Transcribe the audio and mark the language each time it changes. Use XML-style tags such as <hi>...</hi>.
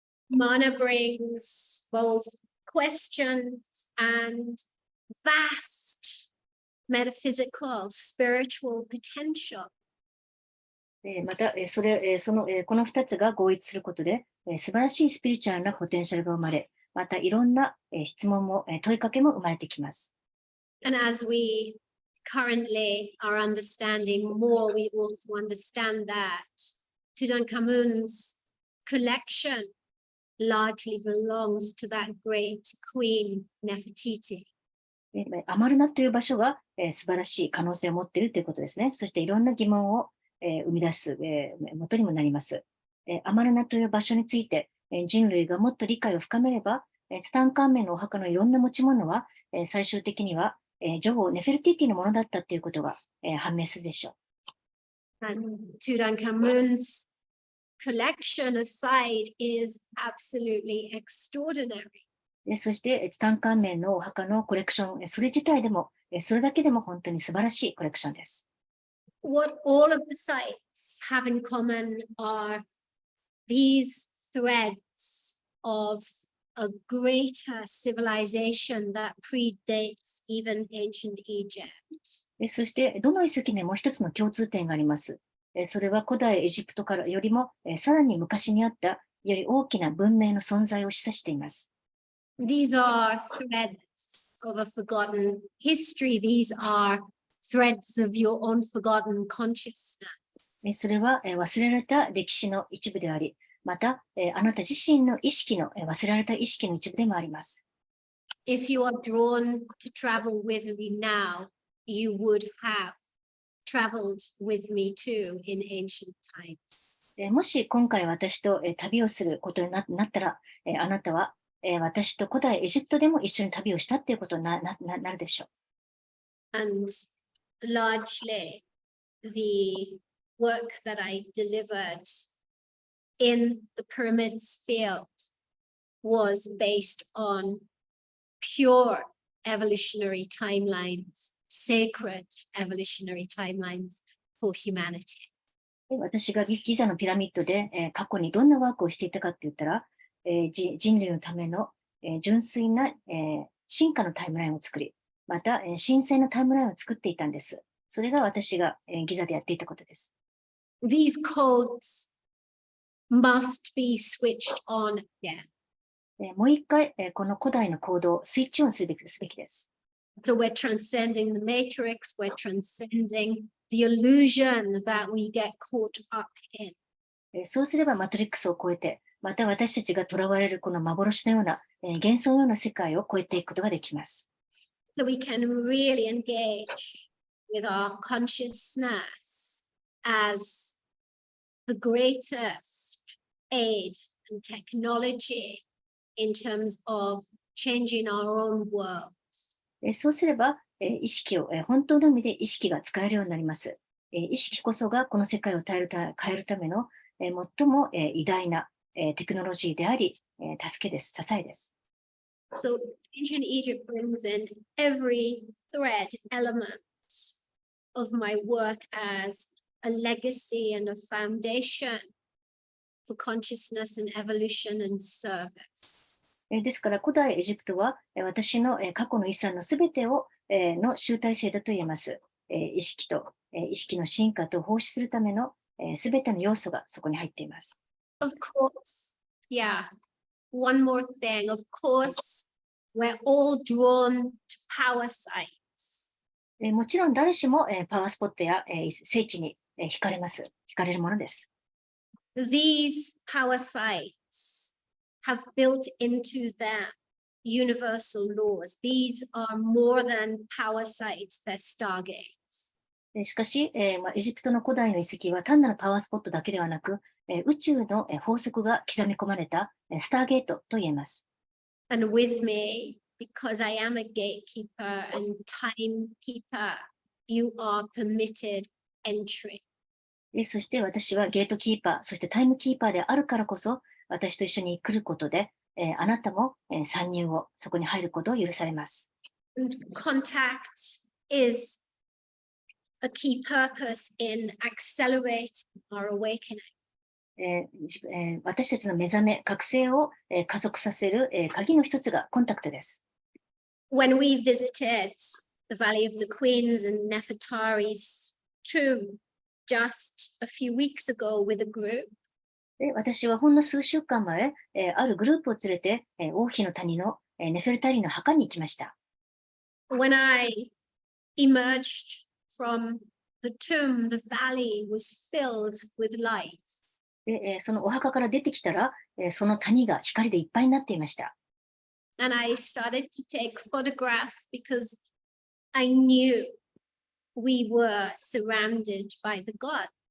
<en>Mana brings both questions and vast metaphysical, spiritual potential.</en> <ja>また、この2つが合一することで、素晴らしいスピリチュアルなポテンシャルが生まれ、またいろんな質問も問いかけも生まれてきます。</ja> <en>And as we currently are understanding more, we also understand that Tutankhamun's collection largely belongs to that great queen Nefertiti.</en> <ja>アマルナという場所が、素晴らしい可能性を持っているということですね。そしていろんな疑問を、生み出す、元にもなります。アマルナという場所について、人類がもっと理解を深めれば、ツタンカーメンのお墓のいろんな持ち物は、最終的には、女王ネフェルティティのものだったということが、判明するでしょう。</ja> <en>And Tutankhamun's collection aside is absolutely extraordinary.</en> <ja>そして、ツタンカーメンのお墓のコレクション、それ自体でも、それだけでも本当に素晴らしいコレクションです。</ja> <en>What all of the sites have in common are these threads of a greater civilization that predates even ancient Egypt.</en> <ja>そして、どの遺跡にも一つの共通点があります。それは古代エジプトからよりもさらに昔にあったより大きな文明の存在を示唆しています。</ja> <en>These are threads of a forgotten history. These are threads of your own forgotten consciousness.</en> <ja>それは忘れられた歴史の一部であり、またあなた自身の意識の忘れられた意識の一部でもあります。</ja> <en>If you are drawn to travel with me now, you would have traveled with me too in ancient times.</en> <ja>もし今回私と旅をすることになったら、あなたは私と古代エジプトでも一緒に旅をしたっていうことになるでしょう。</ja> <en>And largely, the work that I delivered in the pyramids field was based on pure evolutionary timelines, sacred evolutionary timelines for humanity.</en> <ja>私がギザのピラミッドで過去にどんなワークをしていたかって言ったら、人類のための純粋な進化のタイムラインを作り、また神聖なタイムラインを作っていたんです。それが私がギザでやっていたことです。</ja> <en>These codes must be switched on again.</en> <ja>もう一回この古代のコードをスイッチオンすべきです。</ja> <en>So we're transcending the matrix, we're transcending the illusion that we get caught up in.</en> <ja>そうすればマトリックスを超えて、また私たちが囚われるこの幻のような幻想のような世界を超えていくことができます。</ja> <en>So we can really engage with our consciousness as the greatest aid and technology in terms of changing our own world.</en> <ja>そうすれば、意識を、本当の意味で意識が使えるようになります。意識こそがこの世界を変えるための、最も、偉大な、テクノロジーであり、助けです、支えです。</ja> <en>So ancient Egypt brings in every thread element of my work as a legacy and a foundation for consciousness and evolution and service.</en> <ja>ですから古代エジプトは私の過去の遺産のすべてをの集大成だと言えます。意識の進化と奉仕するためのすべての要素がそこに入っています。</ja> <en>Of course, yeah. One more thing, of course, we're all drawn to power sites.</en> <ja>もちろん誰しもパワースポットや聖地に惹かれるものです。</ja> <en>These power sites have built into them universal laws. These are more than power sites, they're stargates.</en> <ja>しかし、エジプトの古代の遺跡は単なるパワースポットだけではなく、宇宙の法則が刻み込まれたスターゲートと言えます。</ja> <en>And with me, because I am a gatekeeper and timekeeper, you are permitted entry.</en> <ja>そして私はゲートキーパー、そしてタイムキーパーであるからこそ、私と一緒に来ることで、あなたも参入を、そこに入ることを許されます。</ja> <en>Contact is a key purpose in accelerating our awakening.</en> <ja>私たちの目覚め、覚醒を加速させる鍵の一つがコンタクトです。</ja> <en>When we visited the Valley of the Queens and Nefertari's tomb just a few weeks ago with a group,</en> <ja>私はほんの数週間前、あるグループを連れて、王妃の谷のネフェルタリの墓に行きました。</ja> <en>When I emerged from the tomb, the valley was filled with light.</en> <ja>そのお墓から出てきたら、その谷が光でいっぱいになっていました。</ja> <en>And I started to take photographs because I knew we were surrounded by the gods.</en>